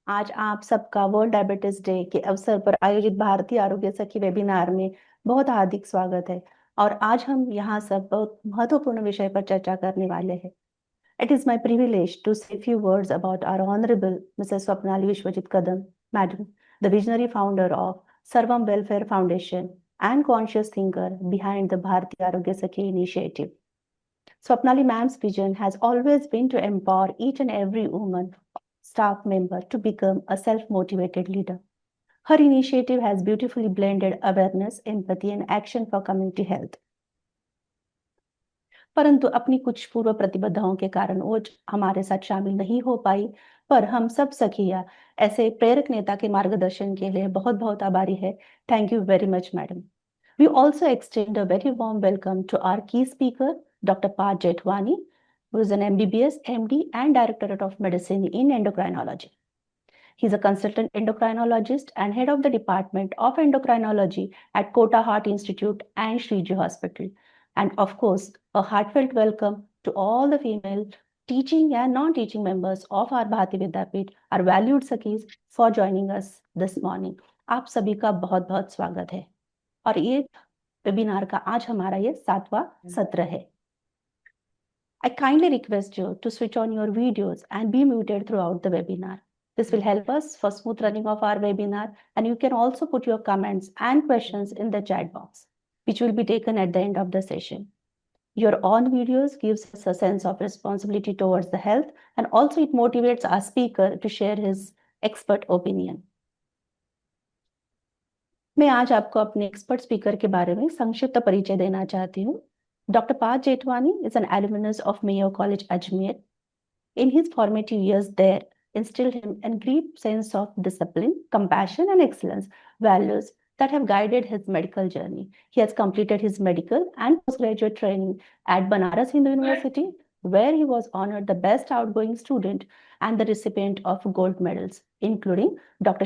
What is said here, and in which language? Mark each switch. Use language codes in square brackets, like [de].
[hi] आज आप सबका वर्ल्ड डायबिटीज डे के अवसर पर आयोजित भारतीय आरोग्य सखी वेबिनार में बहुत हार्दिक स्वागत है। और आज हम यहाँ सब बहुत महत्वपूर्ण विषय पर चर्चा करने वाले हैं। [en] It is my privilege to say a few words about our Honorable Mrs. Swapnali Vishwajit Kadam, Madam, the visionary founder of Sarvam Welfare Foundation and conscious thinker behind the Bharatiya Arogya Sakhi initiative. Swapnali ma'am's vision has always been to empower each and every woman, staff member to become a self-motivated leader. Her initiative has beautifully blended awareness, empathy, and action for community health. [hi] परंतु अपनी कुछ पूर्व प्रतिबद्धताओं के कारण वो हमारे साथ शामिल नहीं हो पाई। पर हम सब सखिया ऐसे प्रेरक नेता के मार्गदर्शन के लिए बहुत बहुत आभारी है। [en] Thank you very much madam. We also extend a very warm welcome to our key speaker, Dr. Parth Jetwani, who is an MBBS, MD, and Directorate of Medicine in Endocrinology. He's a consultant endocrinologist and head of the Department of Endocrinology at Kota Heart Institute and Shriji Hospital. And of course, a heartfelt welcome to all the female teaching and non-teaching members of our Bharati Vidyapit, our valued Sakhis, for joining us this morning. [hi] आप सभी का बहुत बहुत स्वागत है। और ये webinar का आज हमारा ये 7वां सत्र है। [en] I kindly request you to switch on your videos and be muted throughout the webinar. This will help us for smooth running of our webinar, and you can also put your comments and questions in the chat box, which will be taken at the end of the session. Your on videos gives us a sense of responsibility towards the health, and also it motivates our speaker to share his expert opinion. [hi] मैं आज आपको अपने expert speaker के बारे में संक्षिप्त परिचय देना चाहती हूँ। [en] Dr. Parth Jetwani is an alumnus of Mayo College, Ajmer. In his formative years there, instilled him a deep sense of discipline, compassion, and excellence, values that have guided his medical journey. He has completed his medical and postgraduate training at Banaras Hindu University, where he was honored the best outgoing student and the recipient of gold medals, including Dr.